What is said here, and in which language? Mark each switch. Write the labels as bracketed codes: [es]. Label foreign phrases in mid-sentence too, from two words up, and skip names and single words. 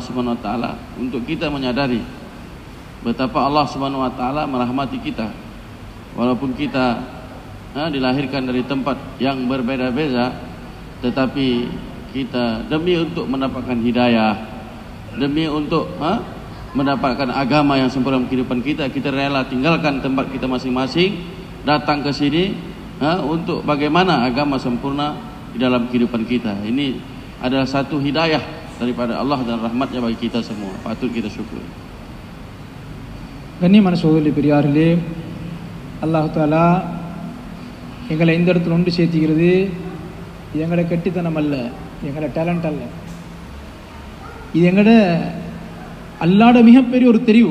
[ar] Subhanahu Wa Taala [ms] untuk kita menyadari betapa Allah [ar] Subhanahu Wa Taala [ms] merahmati kita, walaupun kita dilahirkan dari tempat yang berbeda-beda, tetapi kita demi untuk mendapatkan hidayah, demi untuk mendapatkan agama yang sempurna kehidupan kita, kita rela tinggalkan tempat kita masing-masing, datang ke sini untuk bagaimana agama sempurna di dalam kehidupan kita. Ini adalah satu hidayah daripada Allah dan rahmatnya bagi kita semua. Patut kita syukur. [ta] கண்ணியமான சகோதரி பெரியார்களே, அல்லாஹ் தாலா எங்களை இந்த இடத்துல ஒன்று சேர்த்துக்கிறது எங்களோட கெட்டித்தனம் அல்ல, எங்களோட டேலண்ட் அல்ல. இது எங்களோட அல்லாட மிகப்பெரிய ஒரு தெரிவு.